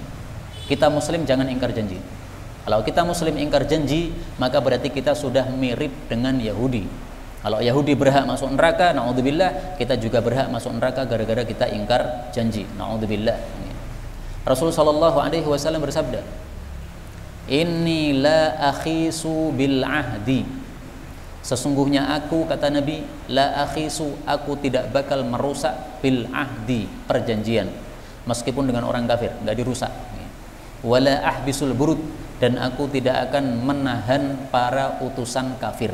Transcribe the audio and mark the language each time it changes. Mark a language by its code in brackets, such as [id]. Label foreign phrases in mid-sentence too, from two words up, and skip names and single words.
[id] Kita Muslim jangan ingkar janji. Kalau kita Muslim ingkar janji, maka berarti kita sudah mirip dengan Yahudi. Kalau Yahudi berhak masuk neraka, naudzubillah, kita juga berhak masuk neraka gara-gara kita ingkar janji. Naudzubillah. Rasul [ar] صلى الله عليه وسلم [id] bersabda, [ar] "إني لا أخيس بالعهد." [id] Sesungguhnya aku, kata Nabi, [ar] لا أخيس, [id] aku tidak bakal merusak [ar] بالعهد, [id] perjanjian, meskipun dengan orang kafir, enggak dirusak. [ar] ولا أحبس البرد, [id] dan aku tidak akan menahan para utusan kafir.